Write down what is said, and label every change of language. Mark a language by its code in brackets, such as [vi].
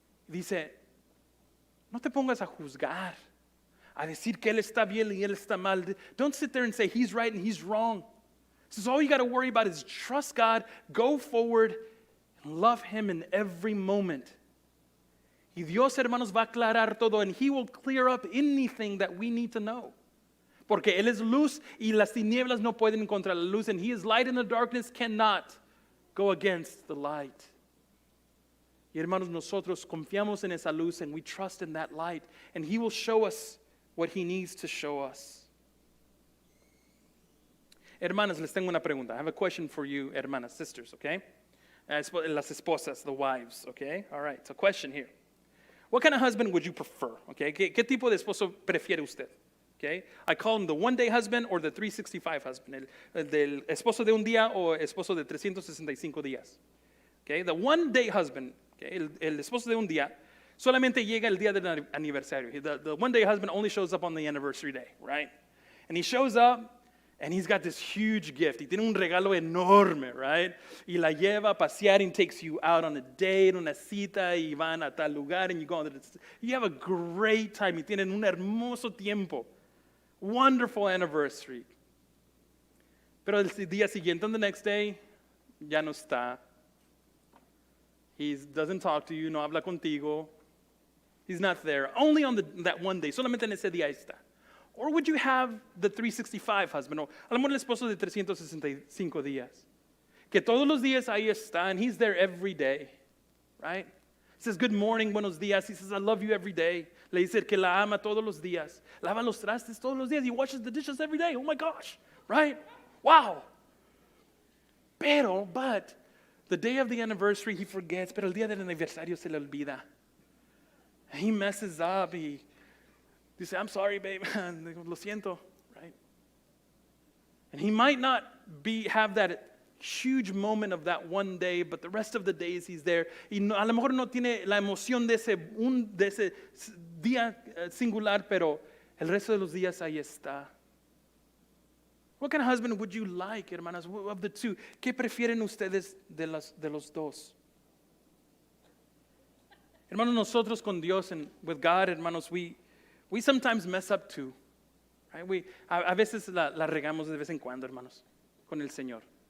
[es] Dice, no te pongas a juzgar, a decir que él está bien y él está mal. [en] Don't sit there and say he's right and he's wrong. This is all you got to worry about is trust God, go forward, and love him in every moment. [es] Y Dios, hermanos, va a aclarar todo, [en] and he will clear up anything that we need to know. [es] Porque él es luz y las tinieblas no pueden contra la luz, [en] and he is light and the darkness cannot go against the light. [es] Y hermanos, nosotros confiamos en esa luz, [en] and we trust in that light, and he will show us what he needs to show us. [es] Hermanas, les tengo una pregunta. [en] I have a question for you, hermanas, sisters, okay? [es] Las esposas, [en] the wives, okay? All right, so question here. What kind of husband would you prefer, okay? [es] ¿Qué tipo de esposo prefiere usted? [en] Okay? I call him the one-day husband or the 365 husband. [es] El del esposo de un día o esposo de 365 días. [en] Okay? The one-day husband, okay? [es] El esposo de un día, solamente llega el día del aniversario. [en] The one-day husband only shows up on the anniversary day, right? And he shows up, and he's got this huge gift. [es] Y tiene un regalo enorme, right? Y la lleva a pasear [en] and takes you out on a date, [es] una cita, y van a tal lugar, [en] and you have a great time. [es] Y tienen un hermoso tiempo. [en] Wonderful anniversary. [es] Pero el día siguiente, [en] on the next day, [es] ya no está. [en] He doesn't talk to you, [es] no habla contigo. [en] He's not there. Only on that one day. [es] Solamente en ese día está. [en] Or would you have the 365 husband? [es] O a lo mejor el esposo de 365 días. Que todos los días ahí está, [en] and he's there every day. [es] Right? [en] He says, good morning, [es] buenos días. [en] He says, I love you every day. [es] Le dice que la ama todos los días. Lava los trastes todos los días. [en] He washes the dishes every day. Oh my gosh. Right? Wow. But, the day of the anniversary, he forgets. [es] Pero el día del aniversario se le olvida. [en] He messes up. He dice, I'm sorry, babe. [es] Lo siento. Right? [en] And he might not have that huge moment of that one day, but the rest of the days he's there. [es] Y no, a lo mejor no tiene la emoción de ese día singular, pero el resto de los días ahí está. [en] What kind of husband would you like, hermanas, of the two? [es] ¿Qué prefieren ustedes de los dos? Hermanos, nosotros con Dios [en] and with God, hermanos, we sometimes mess up too. Right? [es] A veces la regamos de vez en cuando, hermanos, con el Señor.